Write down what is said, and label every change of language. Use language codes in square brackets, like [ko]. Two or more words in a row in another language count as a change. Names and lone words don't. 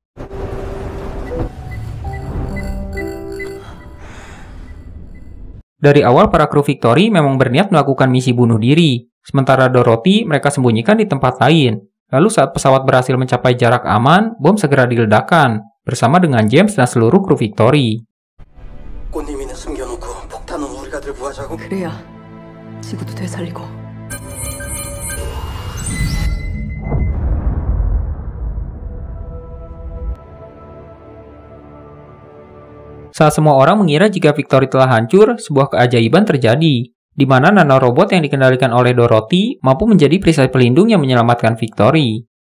[id] Dari awal para kru Victory memang berniat melakukan misi bunuh diri, sementara Dorothy mereka sembunyikan di tempat lain. Lalu saat pesawat berhasil mencapai jarak aman, bom segera diledakkan, bersama dengan James dan seluruh kru Victory. [ko] 그래야 지구도 되살리고. [id] Saat semua orang mengira jika Victory telah hancur, sebuah keajaiban terjadi, di mana nanorobot yang dikendalikan oleh Dorothy mampu menjadi perisai pelindung yang menyelamatkan Victory.